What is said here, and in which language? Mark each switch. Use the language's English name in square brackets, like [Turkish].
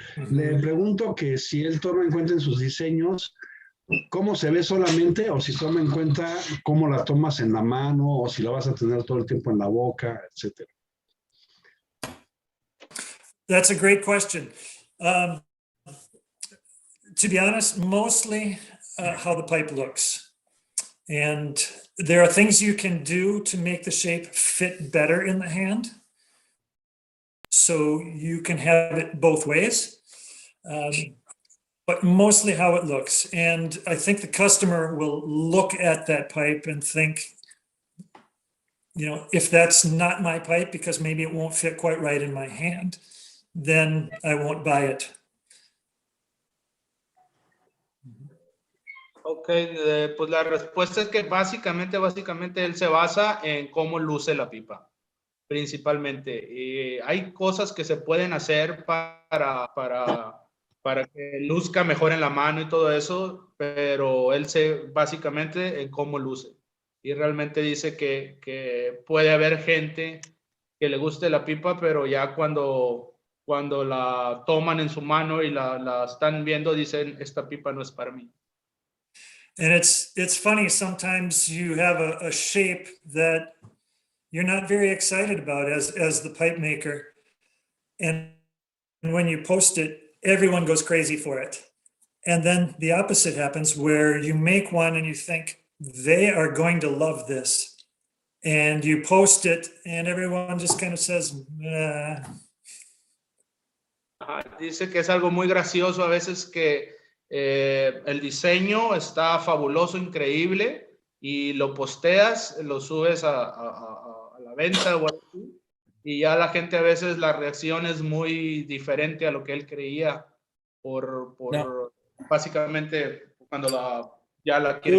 [Spanish] Le pregunto que si él toma en cuenta en sus diseños cómo se ve solamente, o si toma en cuenta cómo la tomas en la mano, o si la vas a tener todo el tiempo en la boca, etc. [English] That's a great question. To be honest, mostly how the pipe looks. And there are things you can do to make the shape fit better in the hand. So you can have it both ways. But mostly how it looks. And I think the customer will look at that pipe and think, you know, if that's not my pipe because maybe it won't fit quite right in my hand, then I won't buy it. [Spanish] Ok, pues la respuesta es que básicamente él se basa en cómo luce la pipa, principalmente. Hay cosas que se pueden hacer para que luzca mejor en la mano y todo eso, pero él se básicamente en cómo luce. Y realmente dice que puede haber gente que le guste la pipa, pero ya cuando la toman en su mano y la están viendo, dicen, esta pipa no es para mí. [English] And it's funny, sometimes you have a shape that you're not very excited about as the pipe maker. And when you post it, everyone goes crazy for it. And then the opposite happens where you make one and you think they are going to love this. And you post it and everyone just kind of says, nah. [Spanish] Dice que es algo muy gracioso a veces que el diseño está fabuloso, increíble, y lo posteas, lo subes a la venta o algo así, y ya la gente a veces la reacción es muy diferente a lo que él creía por básicamente cuando ya la quiere